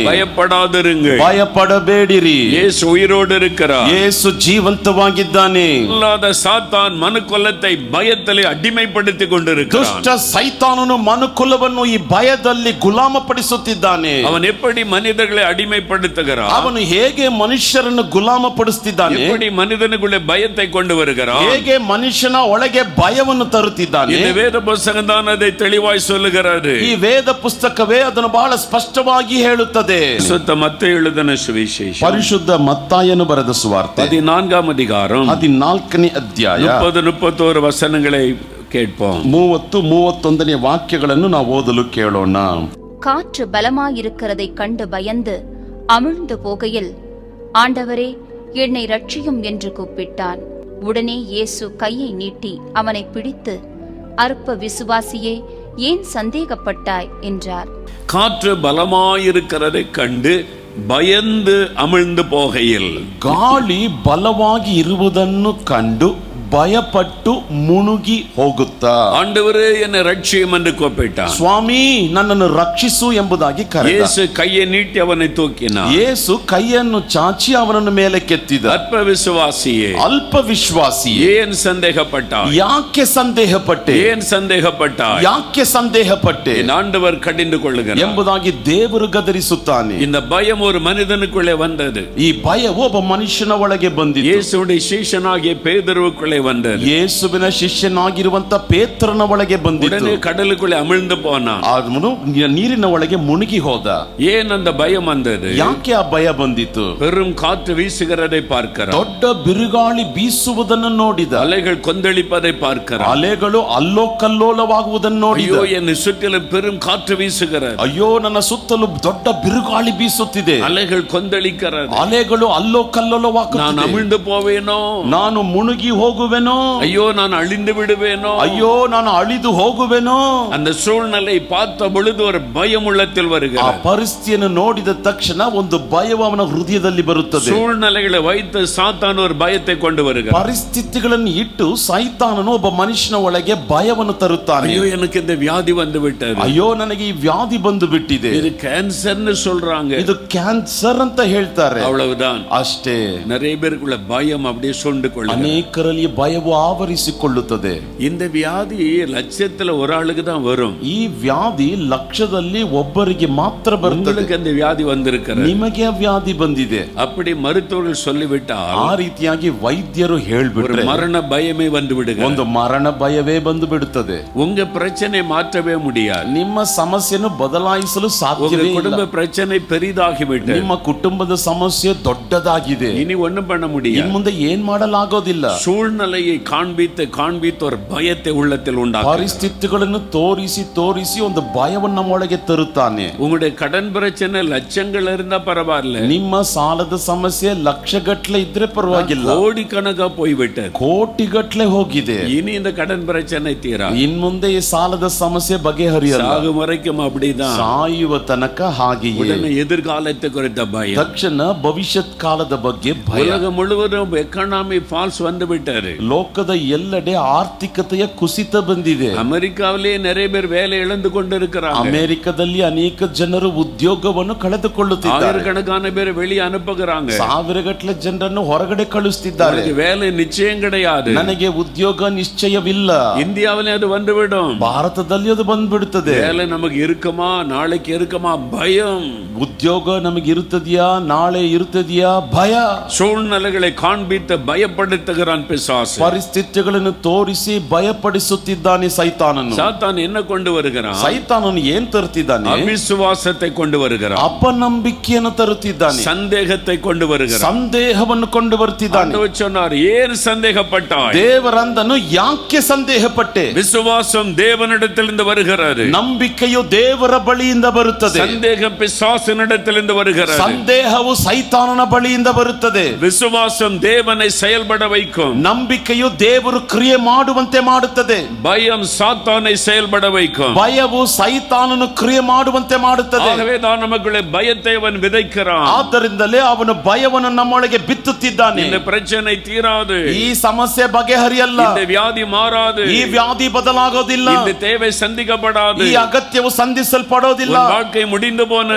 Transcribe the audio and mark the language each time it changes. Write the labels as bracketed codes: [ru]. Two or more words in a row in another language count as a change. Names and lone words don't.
[ta] பயப்படாதிருங்கள், [kn] ಭಯಪಡಬೇಡಿರಿ, [ta] இயேசு உயிரோடு இருக்கிறார். [kn] ಯೇಸು ಜೀವಂತವಾಗಿದ್ದಾನೆ. [ta] இல்லாத சாத்தான் மனுக்குலத்தை பயத்திலே அடிமைப்படுத்தி கொண்டிருக்கிறான். [kn] ದುಷ್ಟ ಸೈತಾನನು ಮನುಕುಲವನ್ನು ಈ ಭಯದಲ್ಲಿ ಗುಲಾಮಪಡಿಸುತ್ತಿದ್ದಾನೆ. [ta] அவன் எப்படி மனிதர்களை அடிமைப்படுத்துகிறான்? [kn] ಅವನು ಹೇಗೆ ಮನುಷ್ಯರನ್ನು ಗುಲಾಮಪಡಿಸುತ್ತಿದ್ದಾನೆ? [ta] எப்படி மனிதனுக்குள்ளே பயத்தை கொண்டு வருகிறான்? [kn] ಹೇಗೆ ಮನುಷ್ಯನ ಒಳಗೆ ಭಯವನ್ನು ತರುತ್ತಿದ್ದಾನೆ? [ta] இந்த வேத புத்தகம் தான் அதை தெளிவாய் சொல்லுகிறது. [kn] ಈ ವೇದ ಪುಸ್ತಕವೇ ಅದನ್ನು ಬಹಳ ಸ್ಪಷ್ಟವಾಗಿ ಹೇಳುತ್ತದೆ. [ta] சுத்த மத்தேயு எழுதின சுவிசேஷம் [kn] ಪರಿಶುದ್ಧ ಮತ್ತಾಯನು ಬರೆದ ಸುವಾರ್ತೆ [ta] 14ாம் அதிகாரம் [kn] 14ನೇ ಅಧ್ಯಾಯ [ta] 30-31 வசனங்களை கேட்போம். [kn] 30-31ನೇ ವಾಕ್ಯಗಳನ್ನು ನಾವು ಓದಲು ಕೇಳೋಣ. [ta] காற்று பலமாயிருக்கிறதை கண்டு பயந்து அமிழ்ந்து போகையில், ஆண்டவரே என்னை ரட்சியும் என்று கூப்பிட்டான். உடனே இயேசு கையை நீட்டி அவனை பிடித்து, அற்ப விசுவாசியே, ஏன் சந்தேகப்பட்டாய் என்றார். காற்று பலமாயிருக்கிறதை கண்டு பயந்து அமிழ்ந்து போகையில், [kn] ಗಾಳಿ ಬಲವಾಗಿ ಇರುವುದನ್ನು ಕಂಡು ಭಯಪಟ್ಟು ಮುಳುಗಿ ಹೋಗುತ್ತಾ, [ta] ஆண்டவரே என்னை ரட்சியும் என்று கூப்பிட்டான். [kn] ಸ್ವಾಮಿ ನನ್ನನ್ನು ರಕ್ಷಿಸು ಎಂಬುದಾಗಿ ಕರೆದ. [ta] இயேசு கையை நீட்டி அவனை தூக்கினார். [kn] ಯೇಸು ಕೈಯನ್ನು ಚಾಚಿ ಅವನನ್ನು ಮೇಲೆ ಕೆತ್ತಿದ. [ta] அற்ப விசுவாசியே, [kn] ಅಲ್ಪ ವಿಶ್ವಾಸಿ, [ta] ஏன் சந்தேகப்பட்டாய்? [kn] ಯಾಕೆ ಸಂದೇಹಪಟ್ಟೆ? [ta] ஏன் சந்தேகப்பட்டாய்? [kn] ಯಾಕೆ ಸಂದೇಹಪಟ್ಟೆ [ta] என் ஆண்டவர் கடிந்து கொள்ளுகிறார் [kn] ಎಂಬುದಾಗಿ ದೇವರು ಗದರಿಸುತ್ತಾನೆ. [ta] இந்த பயம் ஒரு மனிதனுக்குள்ளே வந்தது. [kn] ಈ ಭಯವು ಒಬ್ಬ ಮನುಷ್ಯನ ಒಳಗೆ ಬಂದಿತು. [ta] இயேசுவுடைய சீஷனாகிய பேதுருவுக்குள்ளே வந்தது. [kn] ಯೇಸುವಿನ ಶಿಷ್ಯನಾಗಿರುವಂತ ಪೇತ್ರನ ಒಳಗೆ ಬಂದಿತು. [ta] உடனே கடலுக்குள்ளே அமிழ்ந்து போனான். [kn] ಅವನು ನೀರಿನ ಒಳಗೆ ಮುಳುಗಿ ಹೋದ. [ta] ஏன் அந்த பயம் வந்தது? [kn] ಯಾಕೆ ಆ ಭಯ ಬಂದಿತು? [ta] பெரும் காற்று வீசுகிறதை பார்க்கிறான். [kn] ದೊಡ್ಡ ಬಿರುಗಾಳಿ ಬೀಸುವುದನ್ನು ನೋಡಿದ. [ta] அலைகள் கொந்தளிப்பதை பார்க்கிறான். [kn] ಅಲೆಗಳು ಅಲ್ಲೋ ಕಲ್ಲೋಲವಾಗುವುದನ್ನು ನೋಡಿದ. [ta] ஐயோ, என்னை சுற்றிலும் பெரும் காற்று வீசுகிறது. [kn] ಅಯ್ಯೋ, ನನ್ನ ಸುತ್ತಲೂ ದೊಡ್ಡ ಬಿರುಗಾಳಿ ಬೀಸುತ್ತಿದೆ. [ta] அலைகள் கொந்தளிக்கிறது. [kn] ಅಲೆಗಳು ಅಲ್ಲೋ [ta] நான் [kn] ಕಲ್ಲೋಲವಾಗುತ್ತಿದೆ. [ta] அமிழ்ந்து போவேனோ? [kn] ನಾನು ಮುಳುಗಿ ಹೋಗುವೆ ಕಾಣುವೆನೋ, [ta] ஐயோ நான் அழிந்து விடுவேனோ, [kn] ಅಯ್ಯೋ ನಾನು ಅಳಿದು ಹೋಗುವೆನೋ. [ta] அந்த சூழ்நிலை பார்த்த பொழுது ஒரு பயம் உள்ளத்தில் [kn] ಆ [ta] வருகிறது. [kn] ಪರಿಸ್ಥಿತಿಯನ್ನು ನೋಡಿದ ತಕ್ಷಣ ಒಂದು ಭಯವು ಅವನ ಹೃದಯದಲ್ಲಿ ಬರುತ್ತದೆ. [ta] சூழ்நிலைகளை வைத்து சாத்தான் ஒரு பயத்தை கொண்டு வருகிறார். [kn] ಪರಿಸ್ಥಿತಿಗಳನ್ನು ಇಟ್ಟು ಸೈತಾನನು ಒಬ್ಬ ಮನುಷ್ಯನ ಒಳಗೆ ಭಯವನ್ನು ತರುತ್ತಾನೆ. [ta] ஐயோ எனக்கு இந்த வியாதி வந்து விட்டது, [kn] ಅಯ್ಯೋ ನನಗೆ ಈ ವ್ಯಾಧಿ ಬಂದು ಬಿಟ್ಟಿದೆ, [ta] இது கேன்சர்னு சொல்றாங்க, [kn] ಇದು ಕ್ಯಾನ್ಸರ್ ಅಂತ ಹೇಳ್ತಾರೆ. [ta] அவ்வளவுதான். [kn] ಅಷ್ಟೇ. [ta] நிறைய பேருக்குள்ள பயம் அப்படியே சொண்டு கொள்ளும். [kn] ಅನೇಕರಲ್ಲಿ ಭಯವು ಆವರಿಸಿಕೊಳ್ಳುತ್ತದೆ. [ta] இந்த வியாதி லட்சத்துல ஒரு ஆளுக்கு தான் வரும். [kn] ಈ ವ್ಯಾಧಿ ಲಕ್ಷದಲ್ಲಿ ಒಬ್ಬರಿಗೆ ಮಾತ್ರ ಬರುತ್ತದೆ. [ta] உங்களுக்கு அந்த வியாதி வந்திருக்கிறது, [kn] ನಿಮಗೆ ಆ ವ್ಯಾಧಿ ಬಂದಿದೆ. [ta] அப்படி மருத்துவர்கள் சொல்லிவிட்டால் [kn] ಆ ರೀತಿಯಾಗಿ ವೈದ್ಯರು [ta] ஒரு [kn] ಹೇಳ್ಬಿಟ್ರೆ [ta] மரண பயமே வந்து விடுகிறது. [kn] ಒಂದು ಮರಣ ಭಯವೇ ಬಂದು ಬಿಡುತ್ತದೆ. [ta] உங்க பிரச்சனை மாற்றவே முடியாது. [kn] ನಿಮ್ಮ ಸಮಸ್ಯೆಯನ್ನು ಬದಲಾಯಿಸಲು [ta] உங்க [kn] ಸಾಧ್ಯವೇ ಇಲ್ಲ. [ta] குடும்ப பிரச்சனை பெரிதாகிவிட்டது. [kn] ನಿಮ್ಮ ಕುಟುಂಬದ ಸಮಸ್ಯೆ ದೊಡ್ಡದಾಗಿದೆ. [ta] இனி ஒண்ணும் பண்ண [kn] ಇನ್ [ta] முடியாது. [kn] ಮುಂದೆ ಏನ್ ಮಾಡಲಾಗೋದಿಲ್ಲ. [ta] சூழ்நிலையை காண்பித்து காண்பித்து ஒரு பயத்தை உள்ளத்தில் உண்டாக்கும். [kn] ಪರಿಸ್ಥಿತಿಗಳನ್ನು ತೋರಿಸಿ ತೋರಿಸಿ ಒಂದು ಭಯವನ್ನು ನಮ್ಮೊಳಗೆ ತರುತ್ತಾನೆ. [ta] உங்களுடைய கடன் பிரச்சனை லட்சங்கள் இருந்தா பரவாயில்ல, [kn] ನಿಮ್ಮ ಸಾಲದ ಸಮಸ್ಯೆ ಲಕ್ಷಗಟ್ಲೆ ಇದ್ರೆ ಪರವಾಗಿಲ್ಲ, [ta] கோடிக்கணக்கா போய்விட்டது. [kn] ಕೋಟಿಗಟ್ಲೆ ಹೋಗಿದೆ. [ta] இனி இந்த கடன் பிரச்சனை தீரா. [kn] ಇನ್ ಮುಂದೆ ಈ ಸಾಲದ ಸಮಸ್ಯೆ ಬಗೆಹರಿಯಲ್ಲ. [ta] சாகும் வரைக்கும் அப்படிதான். [kn] ಸಾಯುವ ತನಕ ಹಾಗೆಯೇ. [ta] உடனே எதிர்காலத்தை குறித்த பயம். [kn] ತಕ್ಷಣ ಭವಿಷ್ಯತ್ ಕಾಲದ ಬಗ್ಗೆ ಭಯ. [ta] உலகம் முழுவதும் [en] economy falls [ta] வந்து விட்டாரு. [kn] ಲೋಕದ ಎಲ್ಲೆಡೆ ಆರ್ಥಿಕತೆಯ ಕುಸಿತ ಬಂದಿದೆ. [ta] அமெரிக்காவிலே நிறைய பேர் வேலை இழந்து கொண்டிருக்கிறாங்க. [kn] ಅಮೆರಿಕದಲ್ಲಿ ಅನೇಕ ಜನರು ಉದ್ಯೋಗವನ್ನು ಕಳೆದುಕೊಳ್ಳುತ್ತಿದ್ದಾರೆ. [ta] ஆயிரக்கணக்கான பேர் வெளியே அனுப்புகிறாங்க. [kn] ಸಾವಿರಗಟ್ಟಲೆ ಜನರನ್ನು ಹೊರಗಡೆ ಕಳಿಸುತ್ತಿದ್ದಾರೆ. [ta] அவருக்கு வேலை நிச்சயம் கிடையாது. [kn] ನನಗೆ ಉದ್ಯೋಗ ನಿಶ್ಚಯವಿಲ್ಲ. [ta] இந்தியாவிலே அது வந்துவிடும். [kn] ಭಾರತದಲ್ಲಿ ಅದು ಬಂದ್ಬಿಡುತ್ತದೆ. [ta] வேலை நமக்கு இருக்குமா, நாளைக்கு இருக்குமா, பயம். [kn] ಉದ್ಯೋಗ ನಮಗೆ ಇರುತ್ತದೆಯಾ, ನಾಳೆ ಇರುತ್ತದೆಯಾ, ಭಯ. [ta] சூழ்நிலைகளை காண்பித்து பயப்படுத்துகிறான் பிசாசு. [kn] ಪರಿಸ್ಥಿತಿಗಳನ್ನು ತೋರಿಸಿ ಭಯಪಡಿಸುತ್ತಿದ್ದಾನೆ ಸೈತಾನನು. [ta] சாத்தான் என்ன கொண்டு வருகிறான்? [kn] ಸೈತಾನನು ಏನ್ ತರುತ್ತಿದ್ದಾನೆ? [ta] அவிசுவாசத்தை கொண்டு வருகிறான். [kn] ಅಪನಂಬಿಕೆಯನ್ನು ತರುತ್ತಿದ್ದಾನೆ. [ta] சந்தேகத்தை கொண்டு வருகிறான். [kn] ಸಂದೇಹವನ್ನು ಕೊಂಡು ಬರ್ತಿದ್ದಾನೆ. [ta] ஆண்டவர் சொன்னார், ஏன் சந்தேகப்பட்டாய்? [kn] ದೇವರಂದನು ಯಾಕೆ ಸಂದೇಹಪಟ್ಟೆ? [ta] விசுவாசம் தேவனிடத்திலிருந்து வருகிறது. [kn] ನಂಬಿಕೆಯು ದೇವರ ಬಳಿಯಿಂದ ಬರುತ್ತದೆ. [ta] சந்தேகம் பிசாசினிடத்திலிருந்து வருகிறது. [kn] ಸಂದೇಹವು ಸೈತಾನನ ಬಳಿಯಿಂದ ಬರುತ್ತದೆ. [ta] விசுவாசம் தேவனை செயல்பட வைக்கும். [kn] ನಂಬಿಕೆಯು ದೇವರು ಕ್ರಿಯೆ ಮಾಡುವಂತೆ ಮಾಡುತ್ತದೆ. [ta] பயம் சாத்தானை செயல்பட வைக்கும். [kn] ಭಯವು ಸೈತಾನನು ಕ್ರಿಯೆ ಮಾಡುವಂತೆ ಮಾಡುತ್ತದೆ. [ta] ஆகவே தான் நமக்குள்ளே பயத்தை அவன் விதைக்கிறான். [kn] ಆದ್ದರಿಂದಲೇ ಅವನು ಭಯವನ್ನು ನಮ್ಮೊಳಗೆ ಬಿತ್ತುತ್ತಿದ್ದಾನೆ. [ta] இந்த பிரச்சனை தீராது. [kn] ಈ ಸಮಸ್ಯೆ ಬಗೆಹರಿಯಲ್ಲ. [ta] இந்த வியாதி மாறாது. [kn] ಈ ವ್ಯಾಧಿ ಬದಲಾಗೋದಿಲ್ಲ. [ta] இந்த தேவை சந்திக்கப்படாது. [kn] ಈ ಅಗತ್ಯವು ಸಂಧಿಸಲ್ಪಡೋದಿಲ್ಲ. [ta] உன் வாழ்க்கை முடிந்து போனது.